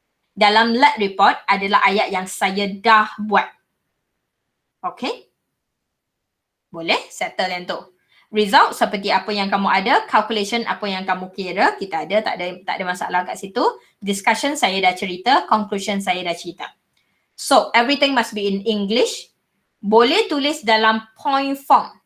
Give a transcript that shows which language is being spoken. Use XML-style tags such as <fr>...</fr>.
<ms>Dalam lab report adalah ayat yang saya dah buat. Okay? Boleh? Settle yang tu. Result seperti apa yang kamu ada, calculation apa yang kamu kira, kita ada, tak ada masalah kat situ. Discussion saya dah cerita, conclusion saya dah cerita.</ms> <en>So, everything must be in English.</en> <ms>Boleh tulis dalam point form.</ms>